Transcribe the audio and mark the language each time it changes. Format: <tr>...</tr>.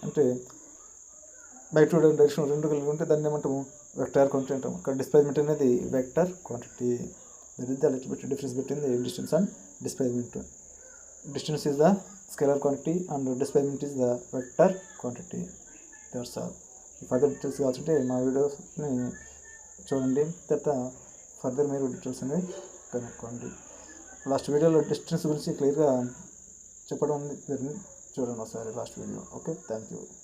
<te>అంటే magnitude and direction రెండు కలిగి ఉంటే దాన్ని ఏమంటాము? వెక్టర్ క్వాంటిటీ అంటాము. ఇక్కడ డిస్ప్లేస్మెంట్ అనేది vector quantity.</te> <en>That is the little bit difference between the distance and displacement. Distance is the scalar quantity and displacement is the vector quantity. That's all.</en> <te>Further details కావాల్సింటే మా వీడియోస్ని చూడండి, తర్వాత further మీరు details అనేవి కనుక్కోండి. Last వీడియోలో distance గురించి క్లియర్గా చెప్పడం జరిగింది, చూడండి ఒకసారి last video. Okay, thank you.</te>